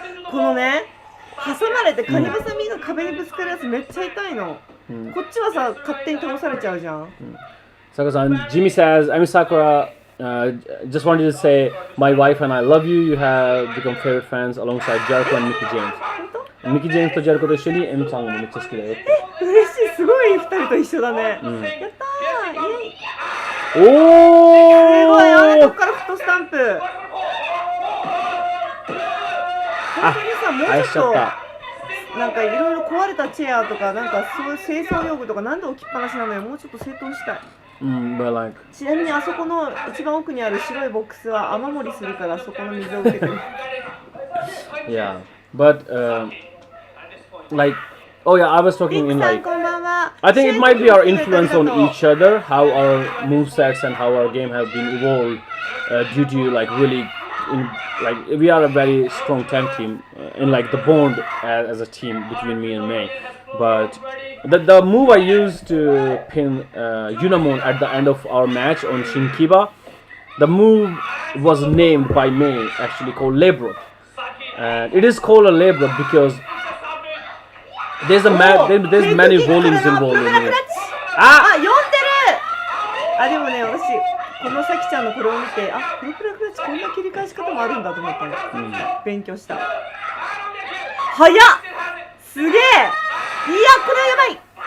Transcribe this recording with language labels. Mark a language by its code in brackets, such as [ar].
[ja] このね、挟まれてカニバサミが壁にぶつかるやつめっちゃ痛いの。こっちはさ、勝手に倒されちゃうじゃん。 [en] Sakura-san, Jimmy says, Emi Sakura, just wanted to say, my wife and I love you. You have become favorite fans alongside Jericho and Mickey James. [ja] Mickey James と Jericho と一緒にエミちゃんもめっちゃ好きだよって。嬉しい、すごい2人と一緒だね。やったー、イエイ。おー。すごい、あれこっからフットスタンプ。本当にさ、もうちょっとなんかいろいろ壊れたチェアとかなんかそういう清掃用具とかなんで置きっぱなしなのよ。もうちょっと整頓したい。 [en] But like... [ja] ちなみにあそこの一番奥にある白いボックスは雨漏りするからそこの水を受けてる。 [en] Yeah, but like, oh yeah, I was talking in like, I think it might be our influence on each other, how our movesets and how our game have been evolved due to like really, like we are a very strong tag team in like the bond as a team between me and Mei. But the move I used to pin Yunamon at the end of our match on Shinkiba, the move was named by Mei actually called Labro. And it is called a labor because there's many volumes involved in it. [ja] あ、読んでる。あ、でもね、私このさきちゃんのこれを見て、あ、プロペラクラッチこんな切り返し方もあるんだと思ったの。勉強した。早っ。すげえ。いやこれやばい。